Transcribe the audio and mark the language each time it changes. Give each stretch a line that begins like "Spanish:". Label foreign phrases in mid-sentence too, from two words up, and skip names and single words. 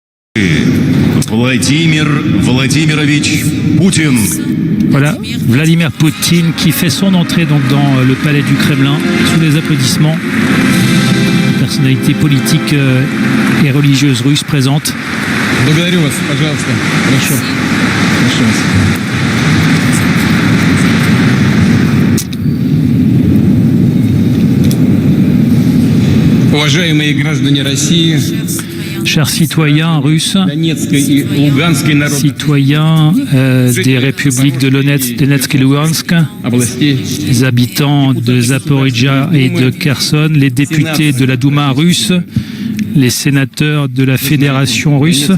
French: Vladimir Vladimirovich Poutine. Voilà, Vladimir Poutine qui fait son entrée donc dans le palais du Kremlin sous les applaudissements. Personnalité politique et religieuse russe présente.
Russian: Благодарю вас, пожалуйста. Хорошо. Уважаемые граждане России,
French: chers citoyens russes, citoyens des républiques de Donetsk et Lugansk, les habitants de Zaporijia et de Kherson, les députés de la Douma russe, les sénateurs de la Fédération russe.